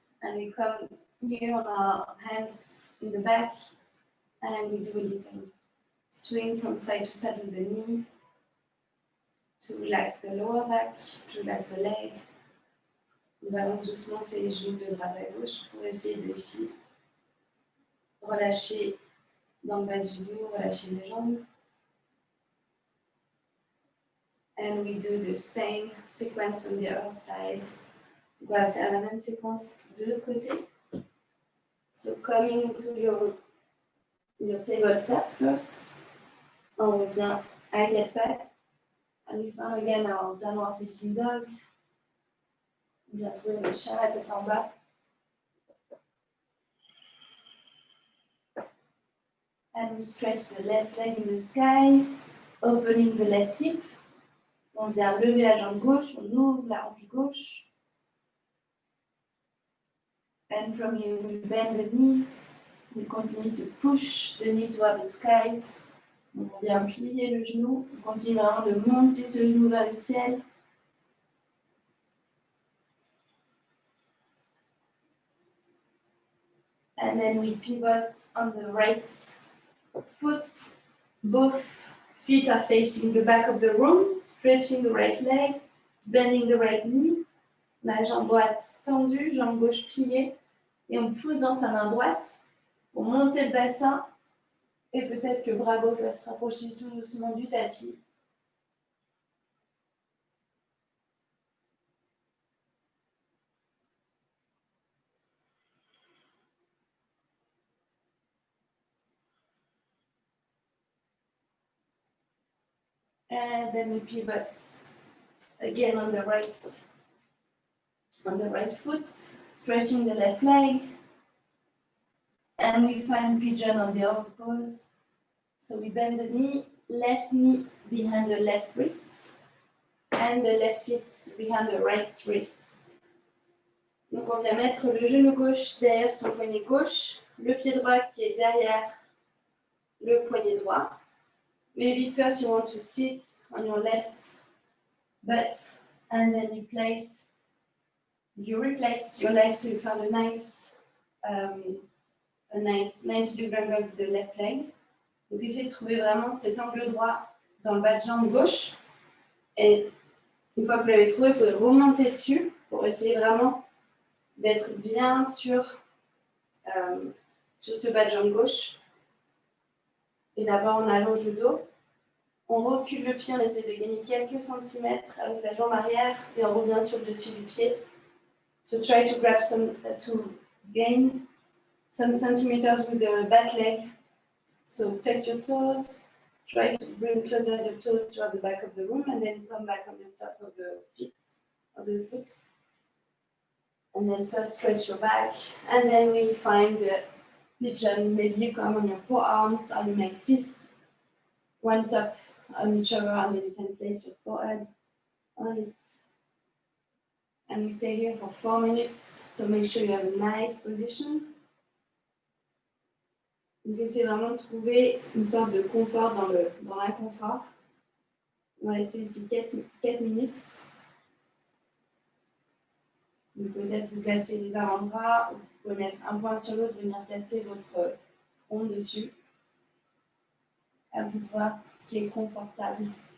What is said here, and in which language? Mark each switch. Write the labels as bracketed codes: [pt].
[en] And we come here on our hands in the back. And we do a little swing from side to side with the knee. To relax the lower back, to relax the leg. [fr] On balance doucement sur les genoux de droite à gauche pour essayer de ici relâcher dans le bas du dos, relâcher les jambes. [en] And we do the same sequence on the other side. [fr] On va faire la même séquence de l'autre côté. [en] So coming to your tabletop first. [fr] On revient à [en] get back. And we find again our downward facing dog. [fr] On vient trouver le chat à tête en bas. [en] And we stretch the left leg in the sky, opening the left hip. [fr] On vient lever la jambe gauche, on ouvre la hanche gauche. [en] And from here, we bend the knee. We continue to push the knee toward the sky. [fr] On vient plier le genou. On continue vraiment de monter ce genou vers le ciel. [en] And then we pivot on the right foot. Both feet are facing the back of the room, stretching the right leg, bending the right knee. [fr] La jambe droite tendue, jambe gauche pliée. Et on pousse dans sa main droite pour monter le bassin. Et peut-être que le bras gauche va se rapprocher tout doucement du tapis. [en] And then we pivot again on the right foot, stretching the left leg. And we find pigeon on the other pose. So we bend the left knee behind the left wrist, and the left foot behind the right wrist. [fr] Donc on vient mettre le genou gauche derrière son poignet gauche, le pied droit qui est derrière le poignet droit. [en] Maybe first you want to sit on your left butt, and then you replace your legs so you find a nice 90-degree angle with the left leg. [fr] Donc essayez de trouver vraiment cet angle droit dans le bas de jambe gauche. Et une fois que vous l'avez trouvé, vous pouvez remonter dessus pour essayer vraiment d'être bien sur ce bas de jambe gauche. Et d'abord, on allonge le dos. On recule le pied, on essaie de gagner quelques centimètres avec la jambe arrière et on revient sur le dessus du pied. [en] So try to grab to gain some centimeters with the back leg. So take your toes, try to bring closer your toes to the back of the room and then come back on the top of the foot. And then first stretch your back and then we find the pigeon. Maybe you come on your forearms or you make fists, one top on each other and then you can place your forehead on it. And we stay here for 4 minutes, so make sure you have a nice position. [fr] Donc essayez vraiment de trouver une sorte de confort dans l'inconfort. On va rester ici 4 minutes. Donc peut-être vous placez les avant-bras, ou vous pouvez mettre un point sur l'autre, venir placer votre front dessus. À vous de voir ce qui est confortable